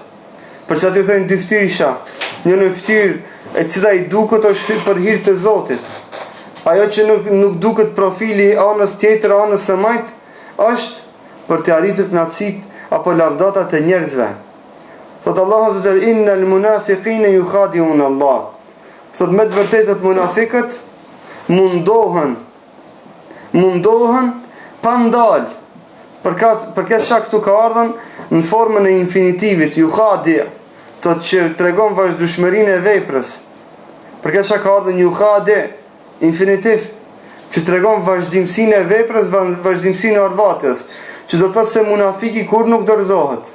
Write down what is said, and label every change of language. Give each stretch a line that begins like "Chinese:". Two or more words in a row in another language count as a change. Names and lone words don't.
Albanian: Për çfarë ju thënë dyftyrësha? Një fytyrë e cila i duket është për hir të Zotit. Ajo që nuk duket profili anës tjetër, anës së majt, është për të arritur kënaqësitë apo lavdatat e njerëzve. Thot Allahu
Arabic: عز وجل, إن المنافقين يخادعون الله.
Albanian: Thot me të vërtetë munafiqët mundohen pa ndal. Për këtë shkak këtu ka ardhur në formën e infinitivit, yukhadi, thot që tregon vazhdueshmërinë e veprës. Për këtë shkak ka ardhur yukhadi, infinitiv, që tregon vazhdimsinë e veprës, vazhdimsinë e arvatës, që do të thotë se munafiki kur nuk dorëzohet.